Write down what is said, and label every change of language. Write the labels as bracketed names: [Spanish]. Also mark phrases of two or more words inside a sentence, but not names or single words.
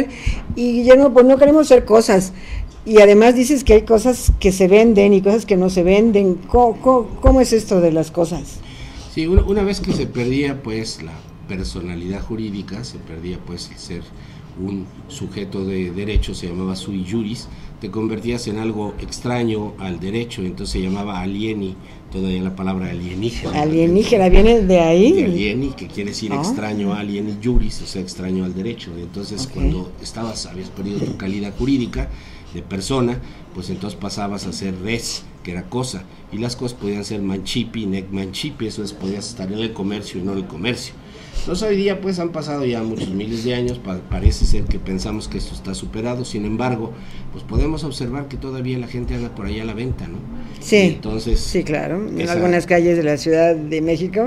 [Spanish] Y Guillermo, pues no queremos hacer cosas, y además dices que hay cosas que se venden y cosas que no se venden. ¿Cómo es esto de las cosas? Sí, una vez que se perdía pues la personalidad jurídica, se perdía pues el ser un sujeto de derecho, se llamaba [Latin] sui juris, [Spanish] te convertías en algo extraño al derecho, entonces se llamaba alieni, todavía la palabra alienígena. Alienígena, ¿viene de ahí? De alieni, que quiere decir extraño a [Latin] alieni juris, [Spanish] o sea, extraño al derecho. Entonces, cuando habías perdido tu calidad jurídica de persona, pues entonces pasabas a ser res, que era cosa, y las cosas podían ser [Latin] manchipi, nec manchipi, [Spanish] eso es, podías estar en el comercio y no en el comercio. Entonces hoy día pues han pasado ya muchos miles de años, parece ser que pensamos que esto está superado, sin embargo, pues podemos observar que todavía la gente anda por allá a la venta, ¿no? Sí, entonces, sí, claro, en algunas calles de la Ciudad de México.